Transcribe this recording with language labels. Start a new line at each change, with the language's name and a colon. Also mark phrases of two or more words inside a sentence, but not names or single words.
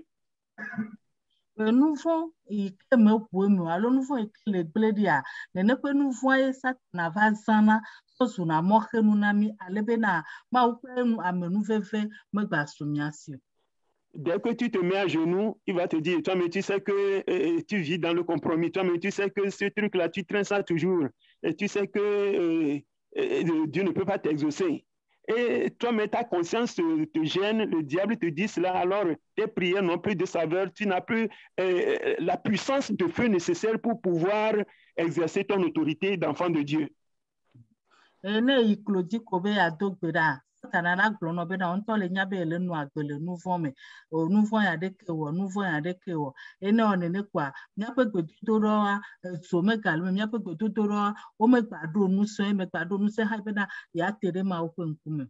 Ewe: Nu vɔ̃ yi ke me ƒoe me alo nu vɔ̃ yi ke le gble ɖia neneƒe nu vɔ̃ ye Satana va zãna zɔzuna mɔxenu na mi ale bena Mawu ƒe amenuveve megbasu mia si o.
French: Dès que tu te mets à genoux, il va te dire, toi, mais tu sais que tu vis dans le compromis, toi, mais tu sais que ce truc-là, tu traînes ça toujours, et tu sais que Dieu ne peut pas t'exaucer. Et toi, mais ta conscience te gêne, le diable te dit cela, alors tes prières n'ont plus de saveur, tu n'as plus la puissance de feu nécessaire pour pouvoir exercer ton autorité d'enfant de Dieu.
Ewe: Satana la gblɔ nɔ bena ŋutɔ le nya be ele nu agbe le nu vɔ̃ me, nu vɔ̃ ya ɖeke wɔ, ene wɔ nene kɔa míaƒe gbedodoɖa zo megale me, míaƒe gbedodoɖa wo megbaɖo ŋusẽ, megbaɖo ŋusẽ hã bena yeate ɖe Mawu ƒe ŋkume.